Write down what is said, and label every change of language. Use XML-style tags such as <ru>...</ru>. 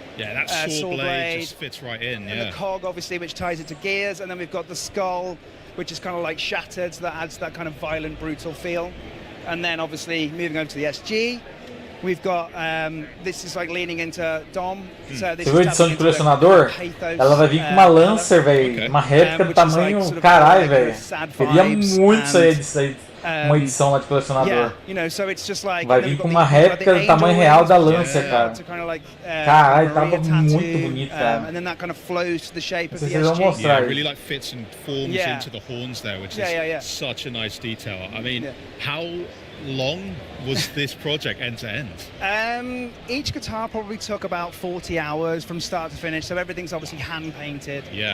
<en>that saw blade just fits right in. And the cog, obviously, which ties it to Gears. And then we've got the skull, which is kind of shattered, so that adds that kind of violent, brutal feel. And then, obviously, moving over to the SG, we've got, this is leaning into Dom. So this</en> <pt>Você viu a edição de colecionador? Ela vai vir com uma Lancer, velho. Uma réplica do tamanho, caralho, velho. Queria muito isso aí. Uma edição lá de colecionador. Vai vir com uma réplica do tamanho real da Lancer, cara. Caralho, tava muito bonito, cara. Vocês vão mostrar.</pt> <en>It really fits and forms into the horns there, which is such a nice detail. I mean, how long was this project end to end? Each guitar probably took about 40 hours from start to finish, so everything's obviously hand painted.</en>